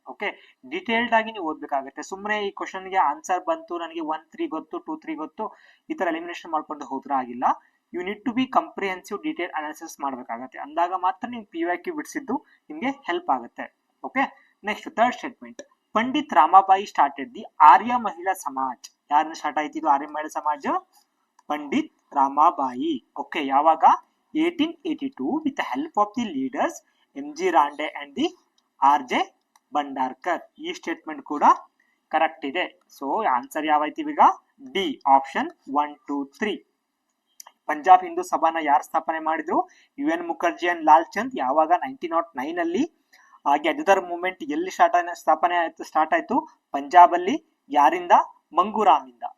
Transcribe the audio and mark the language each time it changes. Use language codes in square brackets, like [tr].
[kn] Okay, detailed ಆಗಿ ನೀವು ಓದ್ಬೇಕಾಗುತ್ತೆ. ಸುಮ್ಮನೆ ಈ ಕ್ವಶನ್ಗೆ ಆನ್ಸರ್ ಬಂತು, ನನಗೆ 1-3 ಗೊತ್ತು, 2-3 ಗೊತ್ತು, ಈ ತರ ಎಲಿಮಿನೇಷನ್ ಮಾಡ್ಕೊಂಡು ಹೋದ್ರೆ ಆಗಿಲ್ಲ. [en] you need to be comprehensive detail analysis [kn] ಮಾಡಬೇಕಾಗತ್ತೆ. ಅಂದಾಗ ಮಾತ್ರ ನೀವು PYQ ಬಿಡಿಸಿದ್ದು ನಿಮ್ಗೆ ಹೆಲ್ಪ್ ಆಗುತ್ತೆ. [en] Okay, next third statement, Pandit Ramabai started the Arya Mahila Samaj. [kn] ಯಾರನ್ನ ಸ್ಟಾರ್ಟ್ ಆಯ್ತು ಇದು ಆರ್ಯ ಮಹಿಳಾ ಸಮಾಜ? ಪಂಡಿತ್ ರಾಮಾಬಾಯಿ. ಓಕೆ, ಯಾವಾಗ? [en] 1882 with the help of the leaders M.G. Rande and the R.J. [kn] Bandarkar. ಈ ಸ್ಟೇಟ್ಮೆಂಟ್ ಕೂಡ ಕರೆಕ್ಟ್ ಇದೆ. ಸೊ ಆನ್ಸರ್ ಯಾವಾಯ್ತು ಈಗ? D option 1, 2, 3. ಪಂಜಾಬ್ ಹಿಂದೂ ಸಭಾನ ಯಾರು ಸ್ಥಾಪನೆ ಮಾಡಿದ್ರು? UN ಮುಖರ್ಜಿ ಅಂಡ್ ಲಾಲ್ ಚಂದ್. ಯಾವಾಗ? 1909 ಅಲ್ಲಿ. ಹಾಗೆ ಅಜದರ್ ಮೂವ್ಮೆಂಟ್ ಎಲ್ಲಿ ಸ್ಟಾರ್ಟ್ ಆಯ್ತು? ಪಂಜಾಬ್ ಅಲ್ಲಿ. ಯಾರಿಂದ? ಮಂಗುರಾಮಿಂದ.